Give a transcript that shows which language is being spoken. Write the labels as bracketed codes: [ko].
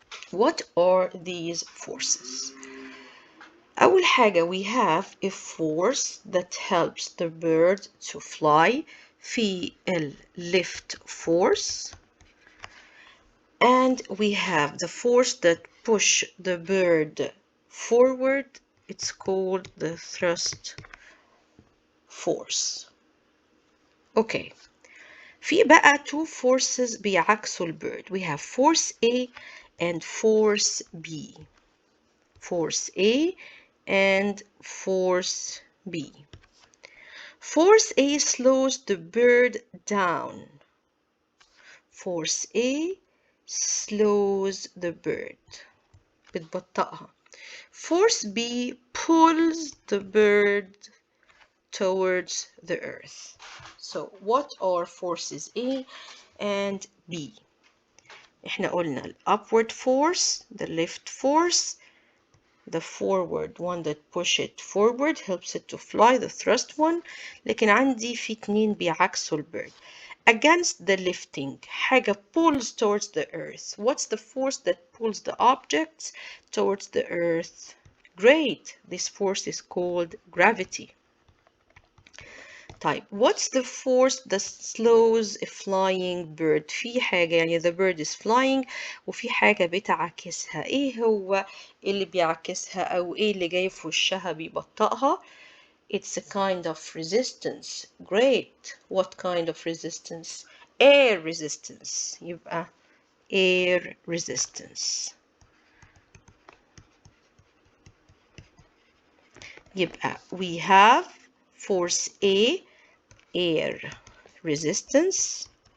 [en] What are these forces? [ar] أول حاجة [en] we have a force that helps the bird to fly في lift force, and we have the force that push the bird forward. It's called the thrust force. Okay. [ar] في بقى 2 forces بيعكسوا البird. [en] We have force A and force B. Force A and force B. Force A slows the bird down. Force A slows the bird. [ar] بتبطئها. [en] Force B pulls the bird towards the earth. So what are forces A and B? [ar] احنا قلنا ال [en] upward force, the lift force, the forward one that push it forward helps it to fly, the thrust one. [ar] لكن عندي في 2 بيعكسوا البird. [en] Against the lifting, حاجة pulls towards the earth. What's the force that pulls the objects towards the earth? Great, this force is called gravity. طيب, what's the force that slows a flying bird? [ar] في حاجة يعني [en] the bird is flying [ar] وفي حاجة بتعكسها. ايه هو اللي بيعكسها أو ايه اللي جاي في وشها بيبطئها؟ [en] It's a kind of resistance. Great. What kind of resistance? Air resistance. [ar] يبقى air resistance. [en] يبقى we have force A, air resistance.